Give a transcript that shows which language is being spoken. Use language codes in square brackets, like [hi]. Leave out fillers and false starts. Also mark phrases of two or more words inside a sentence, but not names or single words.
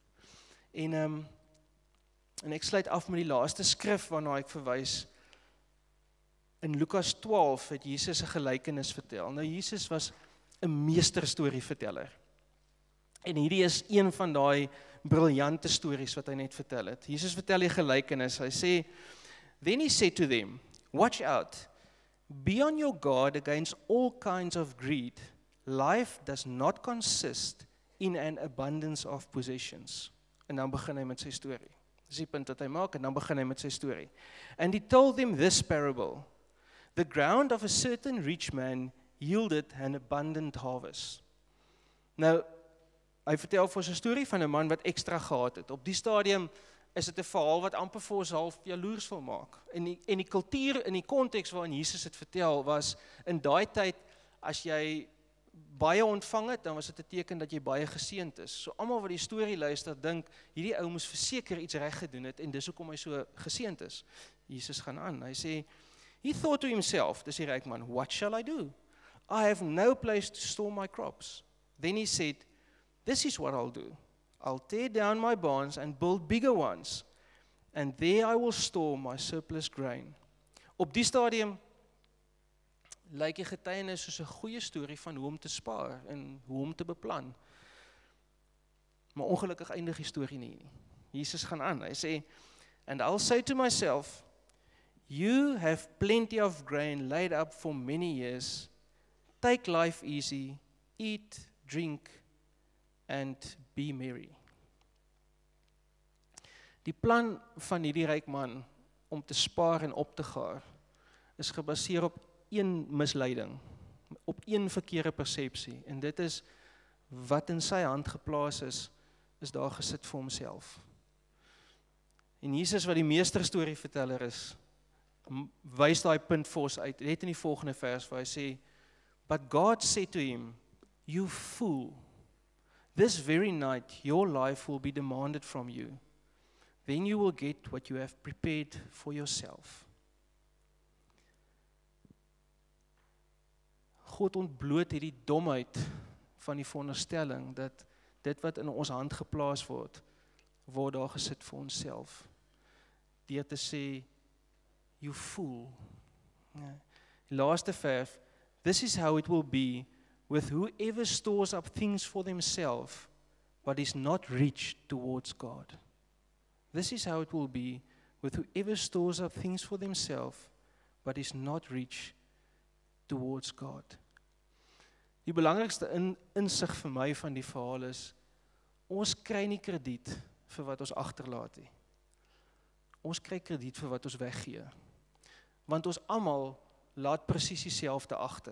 [af] En ek sluit af met die laaste skrif waarna ek verwys. In Lukas 12 het Jesus 'n gelykenis vertel. Nou Jesus was 'n meesterstorieverteller. En hierdie is een van daai briljante stories wat hy net vertel het. Jesus vertel die gelykenis. Hy sê, [en] "Then he said to them, watch out, be on your guard against all kinds of greed. Life does not consist in an abundance of possessions." [af] En dan begin hy met sy storie. Dis die punt wat hy maak, en dan begin hy met sy storie. [en] "And he told them this parable. The ground of a certain rich man yielded an abundant harvest." [af] Nou, hy vertel vir ons 'n storie van 'n man wat ekstra gehad het. Op die stadium is dit 'n verhaal wat amper vir ons half jaloers wil maak. En die kultuur, in die konteks waarin Jesus het vertel, was in daai tyd, as jy baie ontvang het, dan was dit 'n teken dat jy baie geseënd is. So almal wat die storie luister, dink, hierdie ou moes verseker iets reg gedoen het, en dis hoekom hy so geseënd is. Jesus gaan aan, hy sê, [en] "He thought to himself," [af] dis die ryk man, [en] "what shall I do? I have no place to store my crops." Then he said, "This is what I'll do. I'll tear down my barns and build bigger ones, and there I will store my surplus grain." [af] Op die stadium lyk die getuienis soos 'n goeie storie van hoe om te spaar en hoe om te beplan. Maar ongelukkig eindig die storie nie. Jesus gaan aan, hy sê, [en] "And I'll say to myself, you have plenty of grain laid up for many years. Take life easy, eat, drink, and be merry." [af] Die plan van hierdie ryk man om te spaar en op te gaar is gebaseer op een misleiding, op een verkeerde persepsie, en dit is wat in sy hand geplaas is daar gesit vir homself. En Jesus, wat die meesterstorieverteller is, wys daai punt vir ons uit, net in die volgende vers waar hy sê, [en] "But God said to him, you fool, this very night your life will be demanded from you. Then you will get what you have prepared for yourself." [af] God ontbloot hierdie domheid van die veronderstelling dat dit wat in ons hand geplaas word daar gesit vir onsself. Deur te sê, [en] "You fool." [af] Laaste vers, [en] "This is how it will be with whoever stores up things for themselves, but is not rich towards God." This is how it will be with whoever stores up things for themselves, but is not rich towards God. [af] Die belangrikste insig vir my van die verhaal is, ons kry nie krediet vir wat ons agterlaat nie. Ons kry krediet vir wat ons weggee. Want ons almal laat presies dieselfde agter.